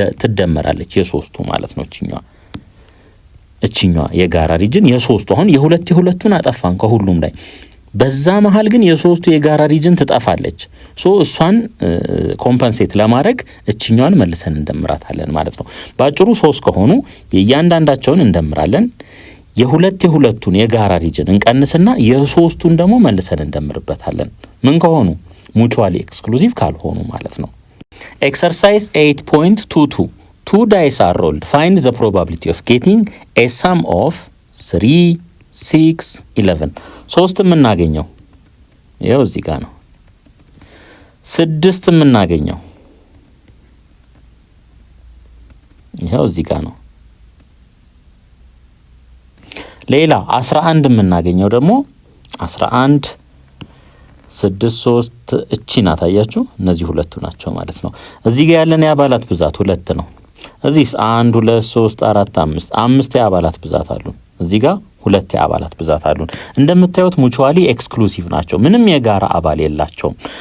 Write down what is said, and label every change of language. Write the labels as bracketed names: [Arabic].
[Amharic] ትደመራለች የሶስቱ ማለት ነው። እቺኛዋ የጋራ ሪጅን የሶስቱ አሁን የሁለቱን አጠፋን ከሁሉም ላይ በዛ መሃል ግን የሶስቱ የጋራ ሪጅን ትጠፋለች። እሷን ኮምፐንሴት ለማድረግ እቺኛዋን መልሰን እንደምራታለን ማለት ነው። ባጭሩ 3 ከሆኑ የእያንዳንዳቸውን እንደምራለን። የሁለቱን የጋራ ሪጅን እንቀንስና የሶስቱን ደግሞ መልሰን እንደምርበታለን። ምን ከሆኑ? [English] mutually exclusive [Amharic] ካልሆኑ ማለት ነው። [English] Exercise 8.22 2 dice are rolled. Find the probability of getting a sum of 3 6 11 [Amharic] 3 የምናገኘው ይሄው እዚህ ጋር ነው። 6 የምናገኘው ይሄው እዚህ ጋር ነው። ሌላ 11 የምናገኘው ደግሞ 11 6 3 እቺ ናት። አያችሁ እነዚህ ሁለቱ ናቸው ማለት ነው። እዚህ ጋር ያለን የአባላት ብዛት 2 ነው። እዚህስ 1 2 3 4 5 5 የአባላት ብዛት አሉ። እዚህ ጋር 2 የአባላት ብዛት አሉ። እንደምታዩት mutually exclusive ናቸው። ምንም የጋራ አባል የላቸውም።